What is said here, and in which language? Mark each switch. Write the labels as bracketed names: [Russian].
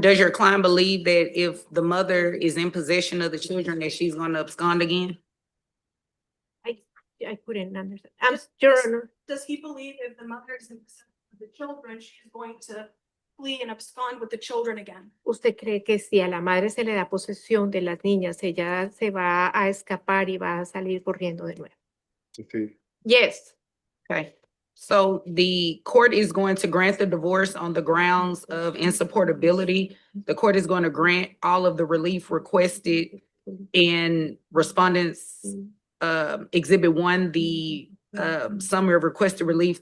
[English] Does your client believe that if the mother is in possession of the children, that she's gonna abscond again? I couldn't understand. Yes, Your yes. Honor. Does he believe if the mother is in possession of the children, she's going to flee and abscond with the children again? [Spanish] ¿Usted cree que si a la madre se le da posesión de las niñas, ella se va a escapar y va a salir corriendo de nuevo? Sí. [English] Yes. Okay. So the court is going to grant the divorce on the grounds of insupportability. The court is going to grant all of the relief requested in respondents exhibit 1, the summary of requested relief.